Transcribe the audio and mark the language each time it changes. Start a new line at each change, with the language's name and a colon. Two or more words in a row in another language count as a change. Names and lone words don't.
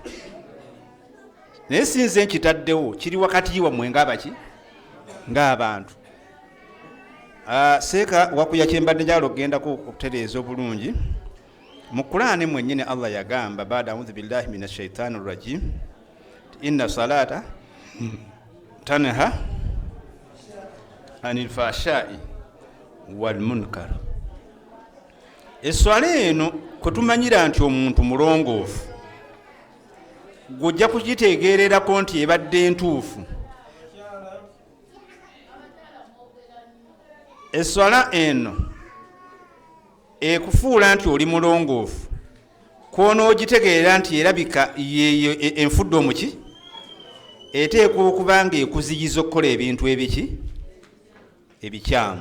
Ganda: naye sinze nkitaddewo kiri wakati wammwe ngaabaki ng'abantu seeka wakuya kyembadde njagala okugendako okutereeza obulungi mu Qur'ani mwennyini Allah yagamba baada
Arabic: أعوذ بالله من الشيطان الرجيم إن الصلاة تنهى عن الفحشاء والمنكر.
Ganda: Eswala eno kwetumanyira nti omuntu mulongoofu gujja kukitegeererako nti ebadde entuufu. Eswala eno ekufuula nti oli mulongoofu kwonoogitegeerera nti erabika yeyo enfudde omuki eteekwa okuba nga ekuziyiza okukola ebintu ebiki ebikyamu.